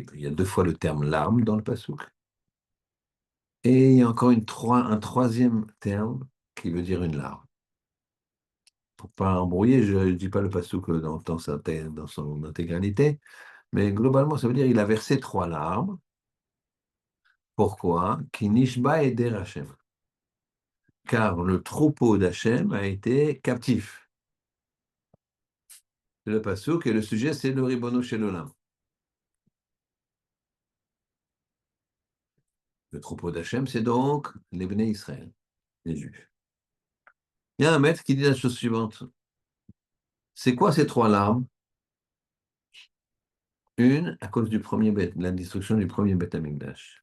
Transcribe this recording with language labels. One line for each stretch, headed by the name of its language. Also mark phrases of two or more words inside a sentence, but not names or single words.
French: Il y a deux fois le terme larme dans le passouk. Et il y a encore un troisième terme qui veut dire une larme. Pour pas embrouiller, je ne dis pas le passouk dans son intégralité, mais globalement, ça veut dire qu'il a versé trois larmes. Pourquoi?
Hebrew: כי נשבה עדר השם.
French: Car le troupeau d'Hachem a été captif. C'est le passouk et le sujet, c'est le
Hebrew: ריבונו של עולם.
French: Le troupeau d'Hachem, c'est donc les
Hebrew: בני ישראל,
French: les Juifs. Il y a un maître qui dit la chose suivante. C'est quoi ces trois larmes? Une, à cause de la destruction du premier
Hebrew: בית המקדש.